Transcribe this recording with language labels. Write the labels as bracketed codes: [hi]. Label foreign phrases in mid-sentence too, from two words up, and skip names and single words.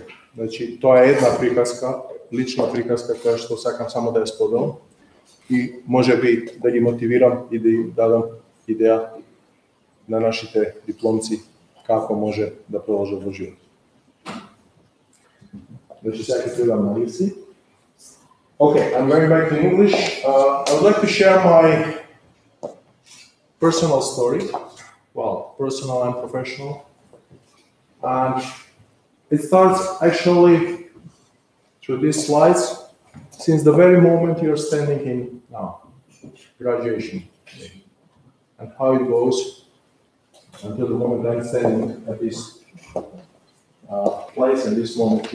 [mk] Значи, тоа е една приказка, лична приказка, која што сакам само да ја споделам и можеби да ги мотивирам и да им дадам идеја на нашите дипломци како може да продолжат во живот. Значи, сега ќе требам на англиски. [en] Okay, I'm going back to English. I would like to share my personal story, well, personal and professional. And it starts actually through these slides since the very moment you're standing in now, graduation day, and how it goes until the moment I'm standing at this place and this moment here.